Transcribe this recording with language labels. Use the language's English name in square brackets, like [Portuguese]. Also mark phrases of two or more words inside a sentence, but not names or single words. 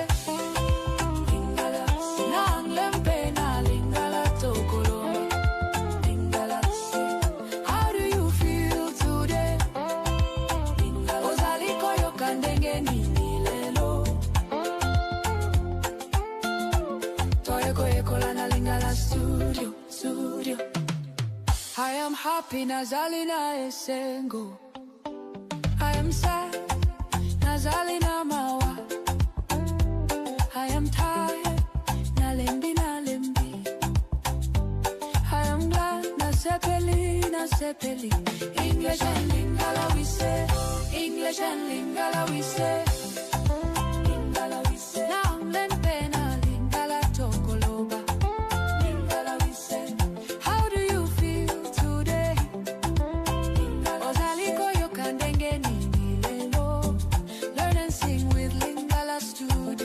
[Lingala] Lingala, nanglempe na Lingala tokoloba. [English] Lingala say. How do you feel today? [Lingala] Ozali koyoka, ndenge, nini, lelo. Yekola Lingala Studio. [English] I am happy, [Lingala] Ozali na esengo. [English] I am sad, [Lingala] Ozali na mawa. [English] I am tired, [Lingala] na lembi. [English] I am glad, [Lingala] na sepeli. [English] English and Lingala we say. English and Lingala we say. Lingala we say. [Lingala] Nanglempe na Lingala tokoloba. [English] Lingala we say. How do you feel today? [Lingala] Ozali koyoka, ndenge, nini, lelo. [English] Learn and sing with Lingala Studio.